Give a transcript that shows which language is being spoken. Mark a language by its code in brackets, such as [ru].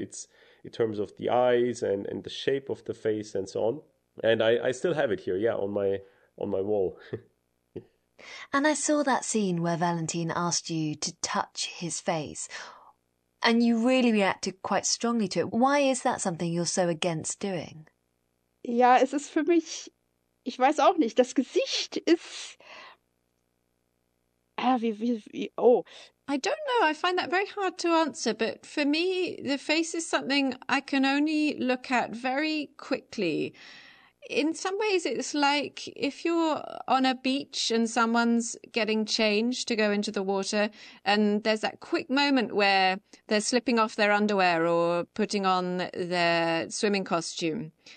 [en] It's in terms of the eyes and the shape of the face and so on. And I still have it here, yeah, on my wall. And I saw that scene where Valentin asked you to touch his face, and you really reacted quite strongly to it. Why is that something you're so against doing? [de] Yeah, es ist für mich, ich weiß auch nicht, das Gesicht ist... [en] I don't know. I find that very hard to answer. But for me, the face is something I can only look at very quickly. In some ways, it's like if you're on a beach and someone's getting changed to go into the water, and there's that quick moment where they're slipping off their underwear or putting on their swimming costume.